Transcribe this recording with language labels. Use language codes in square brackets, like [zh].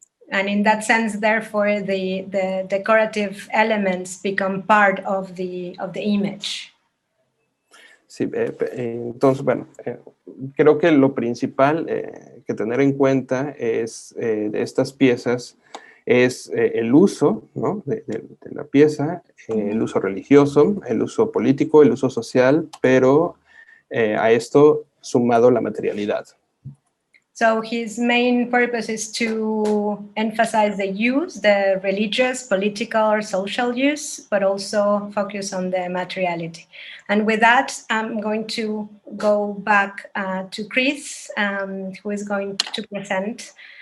[en] And in that sense, therefore, the decorative elements become part of the image. [es] Sí, entonces, bueno, creo que lo principal que tener en cuenta es de estas piezas es el uso, ¿no? de la pieza, el uso religioso, el uso político, el uso social, pero a esto sumado la materialidad. [en] So his main purpose is to emphasize the use, the religious, political, or social use, but also focus on the materiality. And with that, I'm going to go back to Kris, who is going to present.